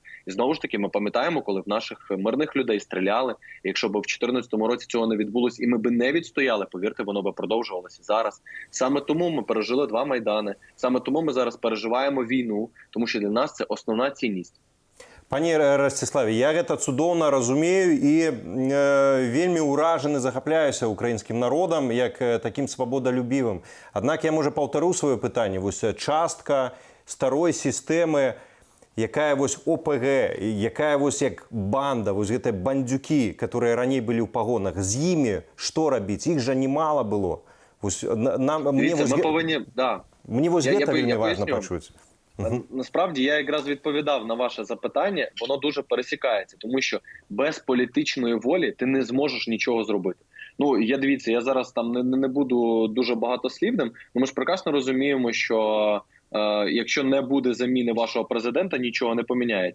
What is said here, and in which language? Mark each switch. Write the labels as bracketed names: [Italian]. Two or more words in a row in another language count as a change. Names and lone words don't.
[Ukrainian] І знову ж таки, ми пам'ятаємо, коли в наших мирних людей стріляли. І якщо б в 2014 році цього не відбулось, і ми б не відстояли, повірте, воно б продовжувалося зараз. Саме тому ми пережили 2 Майдани. Саме тому ми зараз переживаємо війну, тому що для нас це основна цінність. [Belarusian] Пані Ростиславе, я гэта цудоўна разумею і вельмі ўражаны, захапляюся украінскім народам як такім свабодалюбівым. Аднак я, можа, паўтару сваё пытанне. Вось частка старой сістэмы, якая вось ОПГ, якая вось як банда, вось гэтыя бандюкі, которые раней былі ў пагонах, з імі што рабіць? Іх жа немало было. Вось, мне вось гэта вельмі важна пачуць. [Ukrainian] Насправді, я якраз відповідав на ваше запитання, воно дуже пересікається, тому що без політичної волі ти не зможеш нічого зробити. Ну, дивіться, я зараз там не буду дуже багатослівним, але ми ж прекрасно розуміємо, що якщо не буде заміни вашого президента, нічого не поміняється.